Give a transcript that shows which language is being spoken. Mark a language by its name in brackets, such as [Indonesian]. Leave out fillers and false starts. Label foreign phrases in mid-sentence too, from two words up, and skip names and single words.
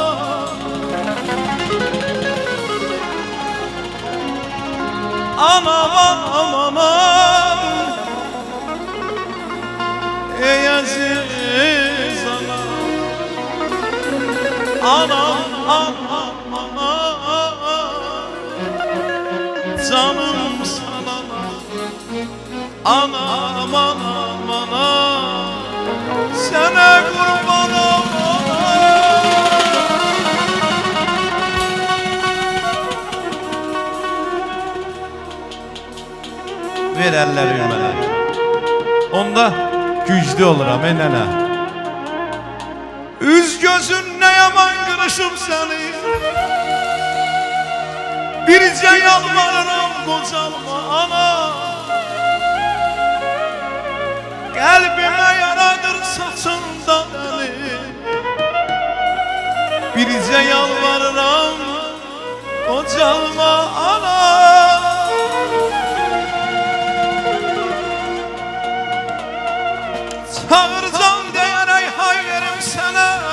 [Turkish] Anam anam anam Ey aziz anam Anam anam anam Canım sana Anam anam anam Sana kurban [Azerbaijani] Ver elleri mənə Onda güclü oluram nənə Üz gözün ne yaman kırışım seni Biricə yalvarıram qocalma ana Qəlbimə yaradır saçından əli Biricə yalvarıram qocalma ana Çağırcan deyərək hay verim sənə